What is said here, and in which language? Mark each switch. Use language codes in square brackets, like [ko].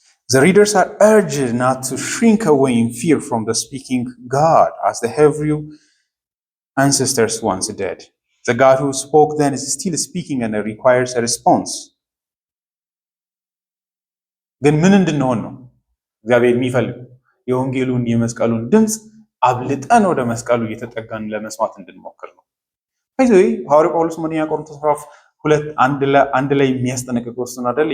[en] The readers are urged not to shrink away in fear from the speaking God, as the Hebrew ancestors once did. The God who spoke then is still speaking and requires a response. [am] ግን ምን እንድንሆን ነው እግዚአብሔር የሚፈልግ? የወንጌሉን የመስቀሉን ድምፅ አብልጠን ወደ መስቀሉ እየተጠጋን ለመስማት እንድንሞክር ነው። ስለዚህ ሐዋርያው ጳውሎስ ምን ቆሮንቶስ ምዕራፍ 2 አንድ ላይ የሚያስጠነቅቀው እሱን አይደል?